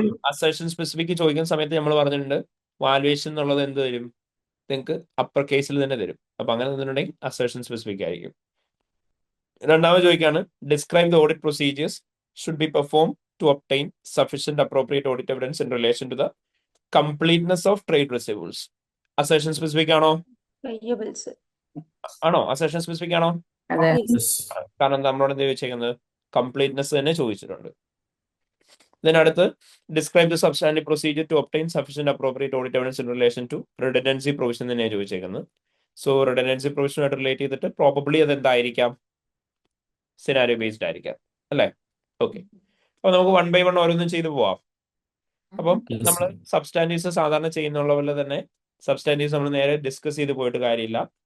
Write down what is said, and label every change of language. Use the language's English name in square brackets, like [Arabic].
[Malayalam] Assertion specific ചോദിക്കുന്ന സമയത്ത് നമ്മൾ പറഞ്ഞിട്ടുണ്ട് വാലുവേഷൻ എന്നുള്ളത് എന്ത് തരും? നിങ്ങൾക്ക് അപ്പർ കേസിൽ തന്നെ തരും. അപ്പൊ അങ്ങനെ നിന്നിട്ടുണ്ടെങ്കിൽ അസേർഷൻ സ്പെസിഫിക് ആയിരിക്കും. രണ്ടാമത് ചോദിക്കാണ് [English] Describe the audit procedures should be perform to obtain sufficient appropriate audit evidence in relation to the completeness of trade receivables. Assertion specific ആണോ? payables. [Malayalam] ആണോ? Assertion specific ആണോ? അതെ. [English] Yes. Yes. [Malayalam] കാരണം നമ്മളോട് എന്ത് ചോദിച്ചേക്കുന്നത്? കംപ്ലീറ്റ്നെസ് തന്നെ ചോദിച്ചിട്ടുണ്ട്. [English] Then അടുത്ത് describe the substantive procedure to obtain sufficient appropriate audit evidence in relation to redundancy provision [Malayalam] തന്നെയാണ് ചോദിച്ചേക്കുന്നത്. സോ redundancy provision ആയിട്ട് റിലേറ്റ് ചെയ്തിട്ട് പ്രോബബ്ലി അത് എന്തായിരിക്കാം? സിനാരിയോ ബേസ്ഡ് ആയിരിക്കാം അല്ലേ? ഓക്കെ, അപ്പൊ നമുക്ക് 1 by 1 ഓരോന്നും ചെയ്തു പോവാം. അപ്പം [English] Yes, [Malayalam] നമ്മൾ [English] sir. [Malayalam] സബ്സ്റ്റാൻറ്റീവ്സ് സാധാരണ ചെയ്യുന്നുള്ള പോലെ തന്നെ സബ്സ്റ്റാൻറ്റീവ്സ് നമ്മൾ നേരെ ഡിസ്കസ് ചെയ്ത് പോയിട്ട് കാര്യമില്ല.